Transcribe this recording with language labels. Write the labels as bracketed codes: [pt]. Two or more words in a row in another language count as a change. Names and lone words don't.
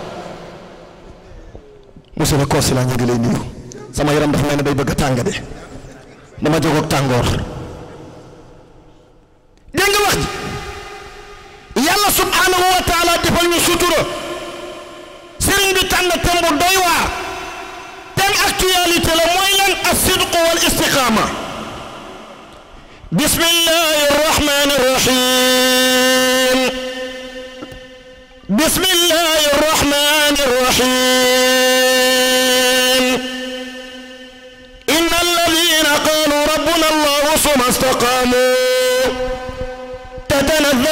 [fr] monsieur le consulat [wo] ñu ngi lay nuyu sama yaram dafa mel ne day bëgg a tàng de dama jóg ak tàngoor dégg nga wax ji yàlla [ar] سبحانه وتعالى [wo] defal ñu sutura sëriñ bi tànn thème bu doy waar [fr] thème actualité [wo] la mooy lan [ar] الصدق والاستقامة بسم الله الرحمن الرحيم بسم الله الرحمن الرحيم إن الذين قالوا ربنا الله ثم استقاموا تتنزل